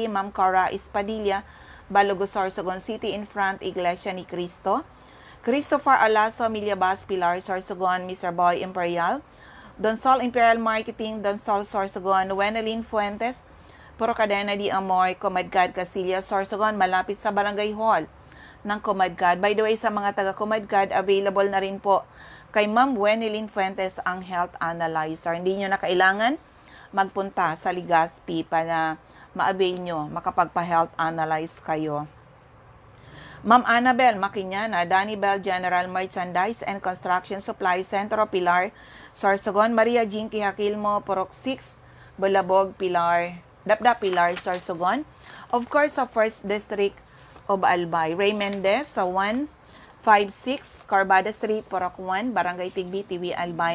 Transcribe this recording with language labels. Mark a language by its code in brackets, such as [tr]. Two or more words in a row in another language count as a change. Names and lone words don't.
[tl] Ma'am Cora Espadilla, Balogo, Sorsogon City, [en] in front [tl] Iglesia ni Cristo. Christopher Alaso, Millabas, Pilar, Sorsogon. Mr. Boy Imperial, Donsol Imperial Marketing, Donsol, Sorsogon. Wenelin Fuentes, Puro Cadena di Amor, Comadgad, Castilla, Sorsogon, malapit sa Barangay Hall ng Comadgad. [en] By the way, [tl] sa mga taga Comadgad, available na rin po kay Ma'am Wenelin Fuentes ang health analyzer. Hindi nyo na kailangan magpunta sa Legazpi para ma-avail nyo, makapagpa-health analyze kayo. Ma'am Annabel Makinyana, Danny Bell General Merchandise and Construction Supply, Centro Pilar, Sorsogon. Maria Jean Quijacilmo, Purok 6, Bulabog, Pilar, Dapda Pilar, Sorsogon. [en] Of course, [tl] sa 1st District of Albay. Ray Mendez sa 156 Carbada Street, Purok 1, Barangay Tigbi, Tiwi, Albay.